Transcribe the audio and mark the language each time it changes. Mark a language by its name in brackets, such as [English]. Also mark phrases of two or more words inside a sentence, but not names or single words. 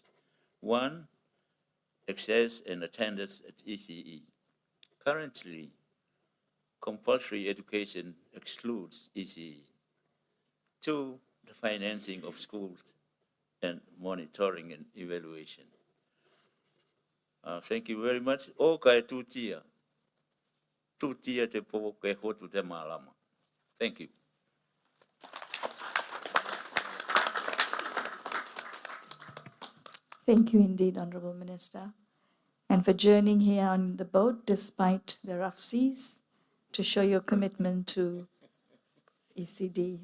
[English] One, access and attendance at ECE. Currently, compulsory education excludes ECE. Two, the financing of schools and monitoring and evaluation. Thank you very much. [Tokelau] O kai tutia. Tutia te po ke hotu te malama. [English] Thank you. Thank you indeed, Honorable Minister, and for journeying here on the boat despite the rough seas to show your commitment to ECD.